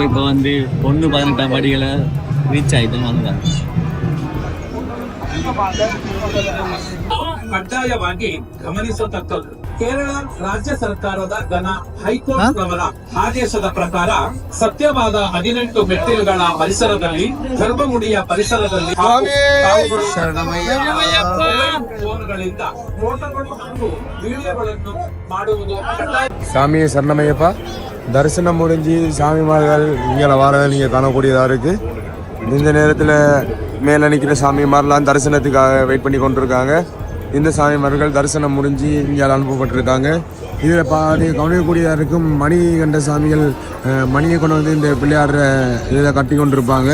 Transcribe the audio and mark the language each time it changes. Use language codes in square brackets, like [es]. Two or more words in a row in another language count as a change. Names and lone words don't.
[ta] இப்போ வந்து 118 படிகளை ரீச் ஆயிட்டு வந்தாங்க. [kn] ಕಡ್ಡಾಯವಾಗಿ ಗಮನಿಸತಕ್ಕದ್ದು ಕೇರಳ ರಾಜ್ಯ ಸರ್ಕಾರದ ಘನ ಹೈಕೋರ್ಟ್ ರವರ ಆದೇಶದ ಪ್ರಕಾರ ಸತ್ಯವಾದ 18 ಮೆಟ್ಟಿಲುಗಳ ಪರಿಸರದಲ್ಲಿ ಗರ್ಭಗುಡಿಯ ಪರಿಸರದಲ್ಲಿ ಫೋನ್ಗಳಿಂದ ಫೋಟೋಗಳು ಹಾಗೂ ವಿಡಿಯೋಗಳನ್ನು ಮಾಡುವುದು [ta] சாமியை சரணமையப்பா. தரிசனம் முடிஞ்சு சாமிமார்கள் இங்கே வரதை நீங்கள் காணக்கூடியதாக இருக்கு. இந்த நேரத்தில் மேலே நிற்கிற சாமிமாரெலாம் தரிசனத்துக்காக வெயிட் பண்ணி கொண்டிருக்காங்க. இந்த சாமிமார்கள் தரிசனம் முடிஞ்சு இங்கே அனுப்பப்பட்டிருக்காங்க. இதில் கவனிக்கக்கூடியதாக இருக்கும் மணி கண்ட சாமிகள் மணியை கொண்டு வந்து இந்த பிள்ளையாடுற இதில் கட்டி கொண்டிருப்பாங்க.